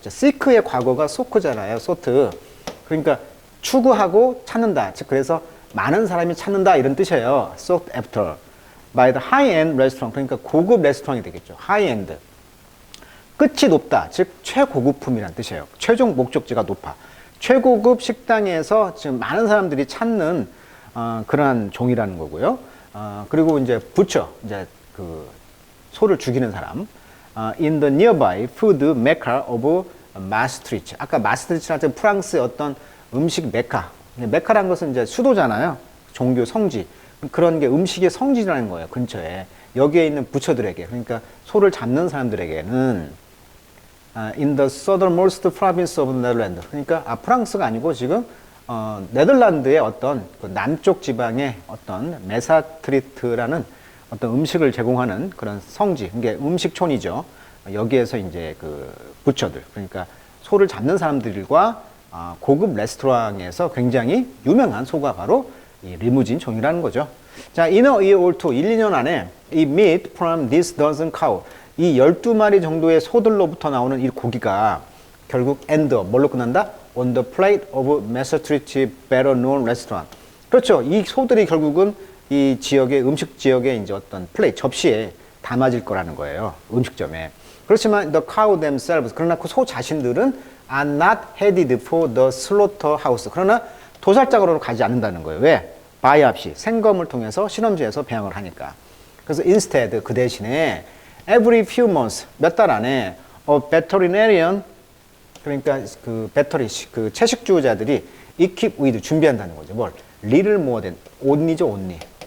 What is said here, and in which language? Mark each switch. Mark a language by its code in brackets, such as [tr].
[ko] seek의 과거가 soak잖아요. [en] sought. [ko] 그러니까 추구하고 찾는다. 즉 그래서 많은 사람이 찾는다 이런 뜻이에요. [en] sought after by the high-end restaurant. [ko] 그러니까 고급 레스토랑이 되겠죠. high-end. 끝이 높다. 즉 최고급품이라는 뜻이에요. 최종 목적지가 높아. 최고급 식당에서 지금 많은 사람들이 찾는 그러한 종이라는 거고요. 그리고 이제 부처, 이제 그 소를 죽이는 사람. [en] In the nearby food mecca of Maastricht. [ko] 아까 마스트리츠라는 프랑스의 어떤 음식 메카. 메카라는 것은 이제 수도잖아요. 종교 성지. 그런 게 음식의 성지라는 거예요. 근처에. 여기에 있는 부처들에게. 그러니까 소를 잡는 사람들에게는 [en] in the southernmost province of Netherlands. [ko] 그러니까 프랑스가 아니고 지금 네덜란드의 어떤 그 남쪽 지방의 어떤 메사트리트라는 어떤 음식을 제공하는 그런 성지, 이게 음식촌이죠. 여기에서 이제 그 부처들, 그러니까 소를 잡는 사람들과 고급 레스토랑에서 굉장히 유명한 소가 바로 이 리무진 종이라는 거죠. 자, [en] in a year or two, [ko] 1, 2년 안에 이 [en] meat from this dozen cow, [ko] 이 12마리 정도의 소들로부터 나오는 이 고기가 결국 [en] end up, [ko] 뭘로 끝난다? [en] On the plate of Maastricht better known restaurant. [ko] 그렇죠. 이 소들이 결국은 이 지역의 음식 지역의 이제 어떤 플레이트 접시에 담아질 거라는 거예요. 음식점에. [en] 그렇지만 the cow themselves, [ko] 그러나 그 소 자신들은 [en] are not headed for the slaughterhouse. [ko] 그러나 도살장으로 가지 않는다는 거예요. 왜? 바이옵시, 생검을 통해서 실험실에서 배양을 하니까. 그래서 instead, 그 대신에 [en] every few months, [ko] 몇 달 안에 [en] a veterinarian, [ko] 그러니까 그 배터리, 그 채식주의자들이 [en] equip with, [ko] 준비한다는 거죠. 뭘? [en] little more than, only죠, only.